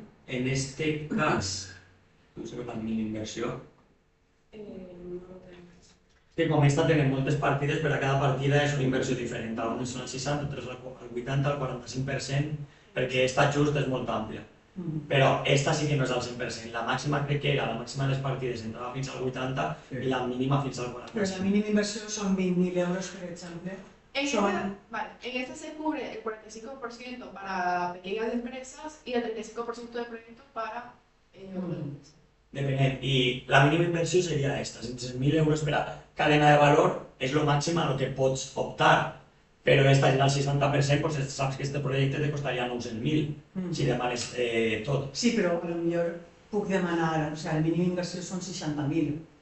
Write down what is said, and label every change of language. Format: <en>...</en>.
<ca>En este cas, no sé què fa mínima inversió, que com esta tenen moltes partides, per a cada partida és una inversió diferent. Algunes són al 60, altres al 80, al 45%, perquè esta just és molt àmplia. Però esta sí que no és al 100%. La màxima crec que era, la màxima de les partides entrava fins al 80 i la mínima fins al 45. Però la mínima inversió són 20.000 euros, per exemple.</ca> <es>En esta se cubre el 45% para pequeñas empresas y el 35% de proyectos para</es> <ca>Depenent. I la mínima inversió seria esta, 100.000 euros per a cadena de valor és el màxim a lo que pots optar. Però esta és al 60%, doncs saps que este projecte te costaria 900.000 si demanes tot. Sí, però potser puc demanar, o sigui, la mínima inversió són 60.000.</ca>